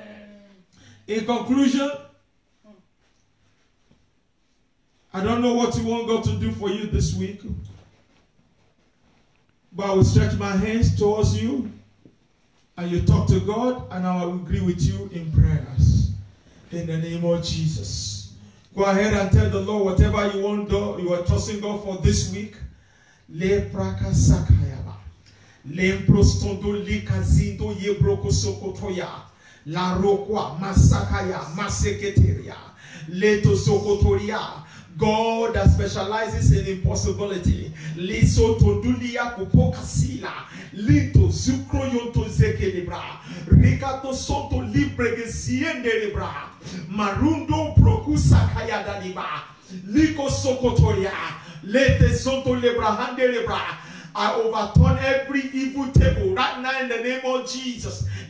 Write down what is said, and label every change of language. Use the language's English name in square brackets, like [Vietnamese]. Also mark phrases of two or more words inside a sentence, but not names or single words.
[English] In conclusion, I don't know what you want God to do for you this week, but I will stretch my hands towards you, and you talk to God, and I will agree with you in prayers. In the name of Jesus. Go ahead and tell the Lord whatever you want, you are trusting God for this week. Lemprostondo likazindo yebroko sokotoya la rokwa masakaya maseketeria leto sokotoria. God that specializes in impossibility. Liso tondulia kupokasila lito zukro yonto zekelibra rikato soto libre gesiende libra marundo prokusa kaya daliba liko sokotoria. I overturn every evil table right now in the name of Jesus.